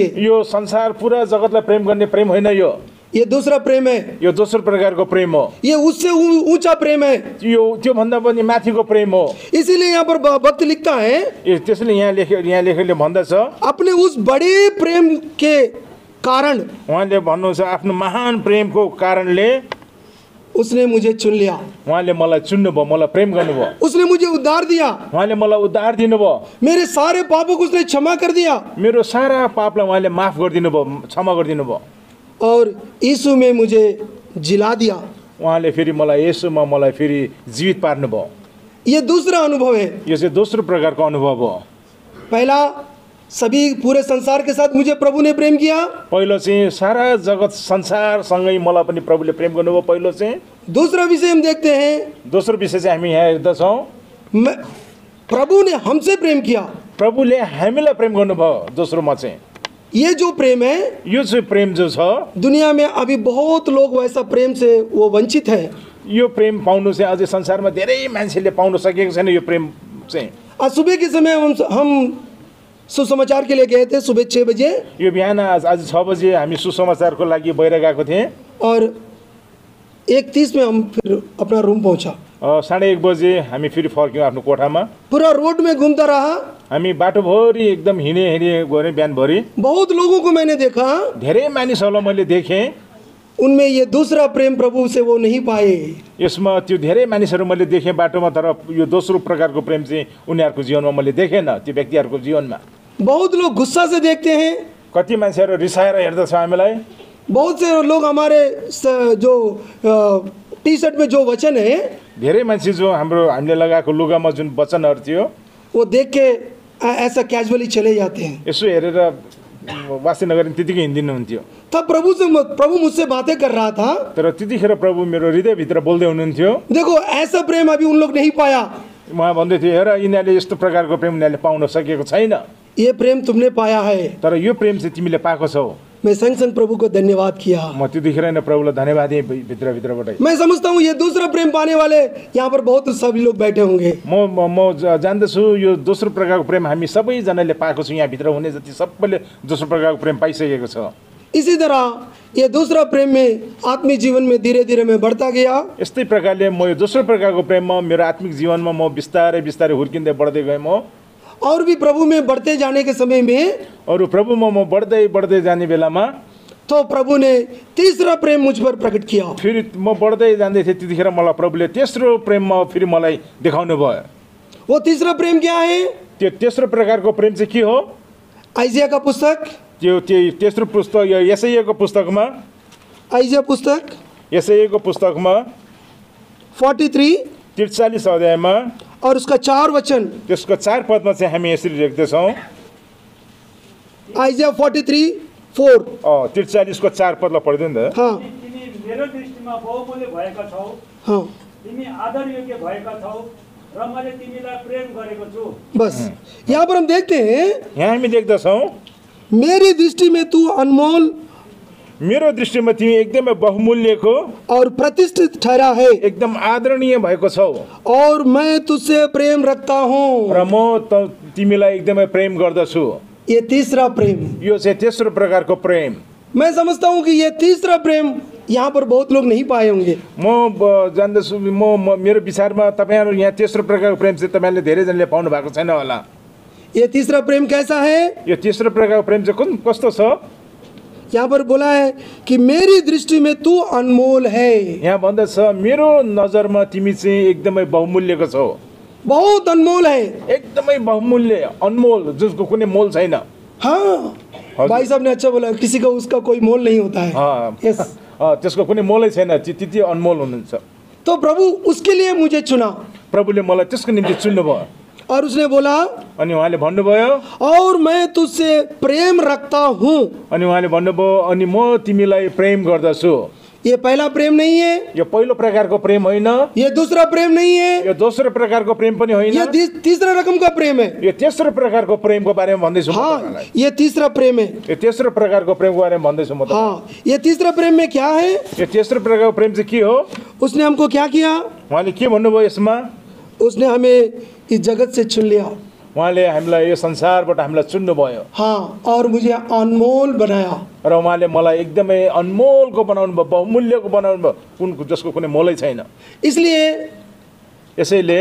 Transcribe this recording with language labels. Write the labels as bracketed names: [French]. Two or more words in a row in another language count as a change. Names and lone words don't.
[Nepali] यो संसार पूरा जगतलाई प्रेम गर्ने प्रेम होइन। [Hindi] ये दूसरा प्रेम है। [Nepali] यो दोस्रो प्रकारको प्रेम हो। [Hindi] ये उससे ऊंचा प्रेम है। [Nepali] यो त्यो भन्दा पनि माथिको प्रेम हो। [Hindi] इसीलिए यहाँ पर भक्त लिखता है, [Nepali] त्यसले यहाँ लेखेले भन्दछ [Hindi] अपने उस बड़े प्रेम के कारण [Nepali] उहाँले भन्नुहुन्छ आफ्नो महान प्रेमको कारणले [Hindi] उसने मुझे चुन लिया। [Nepali] उहाँले मलाई चुन्नुभयो, मलाई प्रेम गर्नुभयो। [Hindi] उसने मुझे उद्धार दिया। [Nepali] उहाँले मलाई उद्धार दिनुभयो। [Hindi] मेरे सारे पापों को उसने क्षमा कर दिया। [Nepali] मेरो सारा पापलाई उहाँले माफ गरिदिनु भयो, क्षमा गरिदिनु भयो। [Hindi] और यीशु में मुझे जिला दिया। [Nepali] उहाँले फेरि मलाई येशूमा मलाई फेरि जीवित पार्नुभयो। [Hindi] ये दूसरा अनुभव है। [Nepali] यो चाहिँ दोस्रो प्रकारको अनुभव हो। [Hindi] पहला, सभी पूरे संसार के साथ मुझे प्रभु ने प्रेम किया। [Nepali] पहिलो चाहिँ सारा जगत संसारसँगै मलाई पनि प्रभुले प्रेम गर्नुभयो पहिलो चाहिँ। [Hindi] दूसरा विषय हम देखते हैं, [Nepali] दोस्रो विषय चाहिँ हामी यहाँ हेर्दछौँ [Hindi] प्रभु ने हमसे प्रेम किया। [Nepali] प्रभुले हामीलाई प्रेम गर्नुभयो। दोस्रोमा चाहिँ [Hindi] ये जो प्रेम है, [Nepali] यो चाहिँ प्रेम जो छ [Hindi] दुनिया में अभी बहुत लोग वैसा प्रेम से वो वंचित है। [Nepali] यो प्रेम पाउनु चाहिँ अझै संसारमा धेरै मान्छेले पाउन सकेको छैन। यो प्रेम चाहिँ [Hindi] आज सुबह के समय हम सुसमाचार के लिए गए थे, सुबह 6 बजे। [Nepali] यो बिहान आज 6 बजे हामी सुसमाचारको लागि बाहिर गएको थिएँ [Hindi] और 1:30 में हम फिर अपना रूम पहुंचा। [Nepali] 1:30 बजे हामी फेरि फर्क्यौँ आफ्नो कोठामा। [Hindi] पूरा रोड में घूमता रहा। [Nepali] हामी बाटोभरि एकदम हिँडे गऱ्यौँ बिहानभरि। [Hindi] बहुत लोगों को मैंने देखा, [Nepali] धेरै मानिसहरूलाई मैले देखेँ। [Hindi] उनमें ये दूसरा प्रेम प्रभु से वो नहीं पाए। [Nepali] यसमा त्यो धेरै मानिसहरू मैले देखेँ बाटोमा, तर यो दोस्रो प्रकारको प्रेम चाहिँ उनीहरूको जीवनमा मैले देखेन। त्यो व्यक्तिहरूको जीवनमा [Hindi] बहुत लोग गुस्सा से देखते हैं। [Nepali] कति मान्छेहरू रिसाएर हेर्दछ हामीलाई। [Hindi] बहुत से लोग हमारे जो टी शर्ट में जो वचन है, [Nepali] धेरै मान्छे जो हामीले लगाएको लुगामा जुन वचनहरू थियो [Hindi] वो देख के ऐसा कैजुअली चले जाते हैं। [Nepali] यसो हेरेर वासी नगरी त्यतिकै हिँडिदिनुहुन्थ्यो। [Hindi] तब प्रभु मुझसे बातें कर रहा था। [Nepali] तर त्यतिखेर प्रभु मेरो हृदयभित्र बोल्दै हुनुहुन्थ्यो। [Hindi] देखो, ऐसा प्रेम अभी उन लोग नहीं पाया। [Nepali] उहाँ भन्दै थियो, हेर यिनीहरूले यस्तो प्रकारको प्रेम उनीहरूले पाउन सकेको छैन। [Hindi] ये प्रेम तुमने पाया है। [Nepali] तर यो प्रेम चाहिँ तिमीले पाएको छौ। [Hindi] मैं संग प्रभु को धन्यवाद किया। [Nepali] म त्यतिखेर नै प्रभुलाई धन्यवाद दिएँ भित्रभित्रबाट। [Hindi] मैं समझता हूँ ये दूसरा प्रेम पाने वाले यहाँ पर बहुत सभी लोग बैठे होंगे। [Nepali] म जान्दछु यो दोस्रो प्रकारको प्रेम हामी सबैजनाले पाएको छौँ। यहाँ भित्र हुने जति सबैले दोस्रो प्रकारको प्रेम पाइसकेको छ। [Hindi] इसी तरह ये दूसरा प्रेम में आत्मिक जीवन में धीरे धीरे मैं बढ़ता गया। [Nepali] यस्तै प्रकारले म यो दोस्रो प्रकारको प्रेममा मेरो आत्मिक जीवनमा म बिस्तारै बिस्तारै हुर्किँदै बढ्दै गएँ। म [Hindi] और भी प्रभु में बढ़ते जाने के समय में [Nepali] अरू प्रभुमा म बढ्दै जाने बेलामा [Hindi] तो प्रभु ने तीसरा प्रेम मुझ पर प्रकट किया। [Nepali] फेरि म बढ्दै जाँदै थिएँ, त्यतिखेर मलाई प्रभुले तेस्रो प्रेममा फेरि मलाई देखाउनु भयो। [Hindi] वो तीसरा प्रेम क्या है? [Nepali] त्यो तेस्रो प्रकारको प्रेम चाहिँ के हो? [Hindi] आइजिया का पुस्तक, [Nepali] त्यो तेस्रो पुस्तक यशायाको पुस्तकमा, [Hindi] आइजिया पुस्तक [Nepali] यशायाको पुस्तकमा 43 अध्यायमा [Hindi] और उसका 4 वचन, [Nepali] त्यसको 4 पदमा चाहिँ हामी यसरी लेख्दैछौँ। आइजिया 43:4। 43 को 4 पदलाई पढिदिनु नि त। हाँ तिमी मेरो दृष्टिमा बहुमूल्य भएका छौ। हाँ, तिमी आदर योग्य भएका छौ र मैले तिमीलाई प्रेम गरेको छु। [Hindi] बस यहाँ पर हम देखते हैं, [Nepali] यहाँ हामी देख्दछौँ [Hindi] मेरी दृष्टि में तू अनमोल [Nepali] मेरो दृष्टिमा तिमी एकदमै बहुमूल्यको [Hindi] और प्रतिष्ठित ठहरा है [Nepali] एकदम आदरणीय भएको छौ [Hindi] और मैं तुझसे प्रेम रखता हूँ। [Nepali] र म तिमीलाई एकदमै प्रेम गर्दछु। [Hindi] ये तीसरा प्रेम, [Nepali] यो चाहिँ तेस्रो प्रकारको प्रेम। [Hindi] मैं समझता हूँ कि ये तीसरा प्रेम यहाँ पर बहुत लोग नहीं पाए होंगे। [Nepali] म जान्दछु मेरो विचारमा तपाईहरु यहाँ तेस्रो प्रकारको प्रेम चाहिँ तपाईहरुले धेरैजनाले पाउनु भएको छैन होला। [Hindi] ये तीसरा प्रेम कैसा है? [Nepali] यो तेस्रो प्रकारको प्रेम चाहिँ कस्तो छ? [Hindi] यहाँ पर बोला है कि मेरी दृष्टि में तू अनमोल है। [Nepali] यहाँ भन्दछ मेरो नजरमा तिमी चाहिँ एकदमै बहुमूल्यको छौ। [Hindi] बहुत अनमोल है, [Nepali] एकदमै बहुमूल्य, अनमोल, जसको कुनै मोल छैन। [Hindi] हाँ, भाई साहब ने अच्छा बोला, किसी का उसका कोई मोल नहीं होता है। [Nepali] यस, त्यसको कुनै मोलै छैन, त्यति अनमोल हुनुहुन्छ। [Hindi] तो प्रभु उसके लिए मुझे चुना, [Nepali] प्रभुले मलाई त्यसको निम्ति चुन्नुभयो। [Hindi] और उसने बोला [Nepali] अनि उहाँले भन्नुभयो [Hindi] और मैं तुझसे प्रेम रखता हूँ। [Nepali] अनि उहाँले भन्नुभयो अनि म तिमीलाई प्रेम गर्दछु। [Hindi] ये पहला प्रेम नहीं है, [Nepali] यो पहिलो प्रकारको प्रेम होइन, [Hindi] ये दूसरा प्रेम नहीं है, [Nepali] यो दोस्रो प्रकारको प्रेम पनि होइन, [Hindi] ये तीसरा रकम का प्रेम है। [Nepali] यो तेस्रो प्रकारको प्रेमको बारेमा भन्दैछु म हाँ, तपाईलाई। [Hindi] ये तीसरा प्रेम है। [Nepali] यो तेस्रो प्रकारको प्रेमको बारेमा भन्दैछु म तपाईलाई। [Hindi] हाँ, ये तीसरा प्रेम में क्या है? [Nepali] यो तेस्रो प्रकारको प्रेम चाहिँ के हो? [Hindi] उसने हमको क्या किया? [Nepali] उहाँले के भन्नुभयो यसमा? [Hindi] उसने हमें इस जगत से चुन लिया। [Nepali] उहाँले हामीलाई यो संसारबाट हामीलाई चुन्नुभयो। [Hindi] हाँ, और मुझे अनमोल बनाया। [Nepali] र उहाँले मलाई एकदमै अनमोलको बनाउनु भयो, बहुमूल्यको बनाउनु भयो, जसको कुनै मोलै छैन। [Hindi] इसलिए [Nepali] यसैले